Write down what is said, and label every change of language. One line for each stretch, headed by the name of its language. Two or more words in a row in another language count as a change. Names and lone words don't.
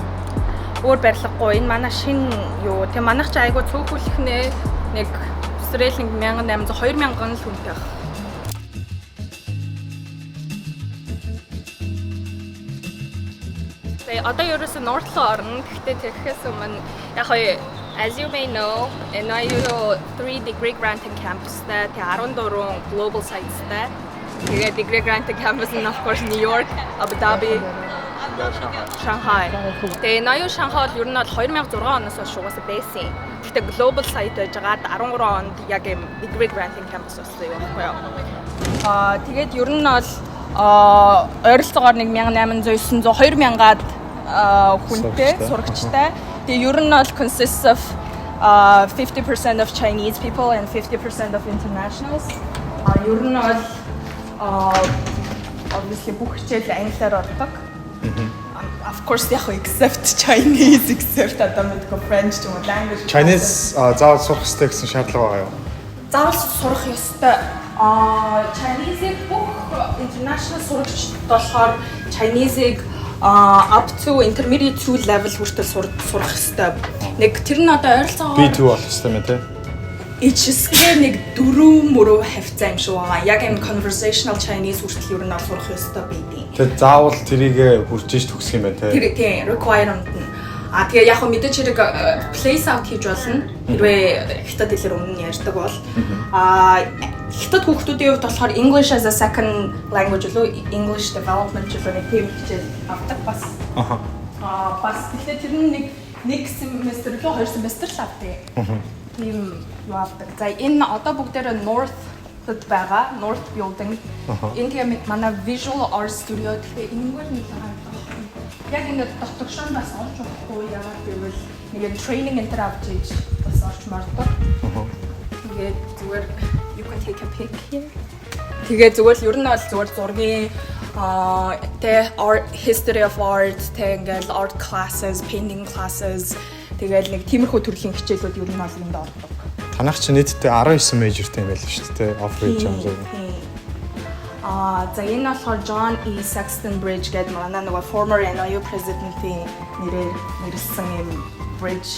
Mongolian: өөр барилгагүй. Энэ манай шинэ юу. Тэгээ манайх ч айгу цөөхөлхнээ нэг Австралийн 1800 2000 л хүнтэй баг. Одоо ерөөсөө North руу орно. Гэхдээ тэрхээс өмнө яг
English: as you may know,
Mongolian: NYU 3
English: degree granting campusтай,
Mongolian: тэгээ 14
English: global sitesтай.
Mongolian: Тэгээ
English: degree granting campus
Mongolian: нь
English: of course
Mongolian: New York, Abu Dhabi, Shanghai. Тэгээ NYU Shanghai бол ер нь бол 2006 оноос хойш угаасаа байсан. Гэхдээ
English: global site
Mongolian: байжгаад 13 онд яг юм
English: degree granting campus
Mongolian: болсон юм байхгүй юу? Тэгээд ер нь бол ойролцоогоор 1800 900 2000-аад хүнтэй сурагчтай. Тэгээ ер нь бол
English: consists of 50% of Chinese people and 50% of internationals.
Mongolian: Ер нь бол obviously бүх хичээл англиар ордог.
English: Of course яг except Chinese, except
Mongolian: одоо мэдгүй
English: French
Mongolian: ч юм уу
English: language.
Mongolian: Chinese заавал сурах хэрэгтэй гэсэн шаардлага байгаа юу? Заавал сурах ёстой. Chinese-ийг бүх international сурагчид болохоор Chinese-ийг
English: up to intermediate 2 level
Mongolian: хүртэл сурах ёстой. Нэг тэр нь одоо ойролцоогоор B2 болох ёстой юм тий. HSK нэг 4 хавцаа юм шиг байгаа. Яг энэ
English: conversational Chinese
Mongolian: хүртэл ер нь сурах ёстой байдیں۔ Тэгээд заавал тэрийг хүрж иж төгсөх юм байна тий. Тийм, requirement нь. Тэгээ яг хөө мэдээж хэрэг
English: place out
Mongolian: хийж болно. Хэрвээ хятад хэлээр өмнө нь ярьдаг бол хятад хүүхдүүдийн хувьд болохоор
English: English as a second language
Mongolian: лөө
English: English development
Mongolian: лөө нэг тийм хичээл авдаг бас. Бас тэгэхээр тэр нь нэг семестр лөө 2 семестр л авдаг. Тийм юу авдаг. За энэ одоо бүгдээрээ North-д байгаа.
English: North building.
Mongolian: Энэ тийм манай Visual Art Studio гэхдээ энэгээр нэг байгаа. Яг ингээд дотгошоо бас орж болохгүй яагаад гэвэл нэг training энэ авч иж бас орч мордог. Тэгээд зүгээр
English: you can take a pic here.
Mongolian: Тэгээд зүгээр ер нь бол зүгээр зургийн
English: art history of art
Mongolian: тэгээд
English: art classes, painting classes
Mongolian: тэгээд нэг тиймэрхүү төрлийн хичээлүүд ер нь бол энд ордог. Танах чи нийтдээ 19 мейжертэй юм байл шүү дээ.
English: Off-road jump.
Mongolian: За энэ болохоор John E. Sexton Bridge гэдэг манай нэг
English: former NYU president-ийн
Mongolian: нэрээр нэрлсэн юм bridge.